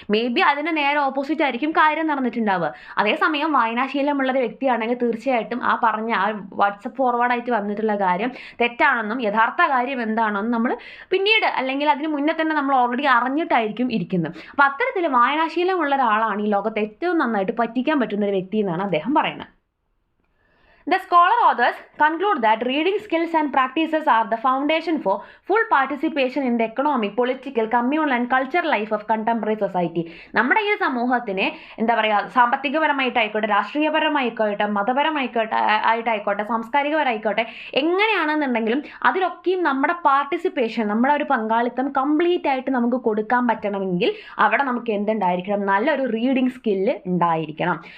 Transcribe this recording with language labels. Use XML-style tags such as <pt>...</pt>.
<en>maybe</en> <ml>അതിന് നേരെ opposite ആയിരിക്കും കാര്യം നടന്നിട്ടുണ്ടാവുക. അതേസമയം വായനാശീലമുള്ളൊരു വ്യക്തിയാണെങ്കിൽ തീർച്ചയായിട്ടും ആ പറഞ്ഞ ആ വാട്സപ്പ് ഫോർവേഡായിട്ട് വന്നിട്ടുള്ള കാര്യം തെറ്റാണെന്നും യഥാർത്ഥ കാര്യം എന്താണെന്നും നമ്മൾ പിന്നീട് അല്ലെങ്കിൽ അതിന് മുന്നേ തന്നെ നമ്മൾ ഓൾറെഡി അറിഞ്ഞിട്ടായിരിക്കും ഇരിക്കുന്നത്. അപ്പോൾ അത്തരത്തിൽ വായനാശീലമുള്ള ഒരാളാണ് ഈ ലോകത്ത് ഏറ്റവും നന്നായിട്ട് പറ്റിക്കാൻ പറ്റുന്ന ഒരു വ്യക്തി എന്നാണ് അദ്ദേഹം പറയുന്നത്.</ml> <en>The scholar authors conclude that reading skills and practices are the foundation for full participation in the economic, political, communal and cultural life of contemporary society.</en> <ml>നമ്മുടെ ഈ സമൂഹത്തിനെ എന്താ പറയുക, സാമ്പത്തികപരമായിട്ടായിക്കോട്ടെ, രാഷ്ട്രീയപരമായിക്കോട്ടെ, മതപരമായിക്കോട്ടെ, സാംസ്കാരികപരമായിക്കോട്ടെ, എങ്ങനെയാണെന്നുണ്ടെങ്കിലും അതിലൊക്കെയും നമ്മുടെ പാർട്ടിസിപ്പേഷൻ, നമ്മുടെ ഒരു പങ്കാളിത്തം കംപ്ലീറ്റ് ആയിട്ട് നമുക്ക് കൊടുക്കാൻ പറ്റണമെങ്കിൽ അവിടെ നമുക്ക് എന്തുണ്ടായിരിക്കണം, നല്ലൊരു റീഡിംഗ് സ്കില്ല് ഉണ്ടായിരിക്കണം.</ml>